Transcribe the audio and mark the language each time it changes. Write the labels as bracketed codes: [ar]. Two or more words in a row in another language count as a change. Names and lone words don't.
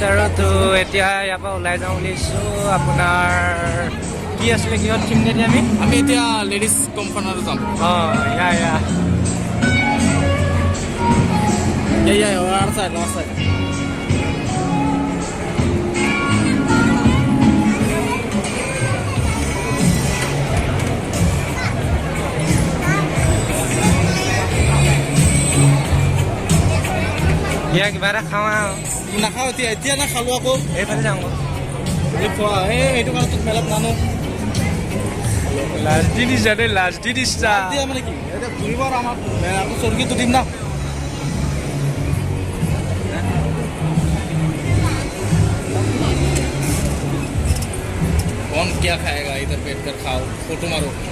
[as] আৰু তো এতিয়া ইয়াৰ পৰা ওলাই যাওঁ বুলিছো আপোনাৰ কি আছিলে কিহত থিম নেকি আমি এতিয়া লেডিজ কমফৰ্টত যাম ইয়া [en] our side, north side. [as] Yeah, কিবা এটা খাওঁ নাখাওঁ এতিয়া না খালো আকৌ এইফালে যাওঁ এইটো কাৰণে তোক মেলাত নানো লাষ্ট দিন হিচাপে লাষ্ট দিন ইচ্ছা মানে কি এতিয়া ঘূৰিব আৰু আমাৰ চৰকিটো দিম না [hi] कौन क्या खाएगा इधर बैठकर खाओ फोटो मारो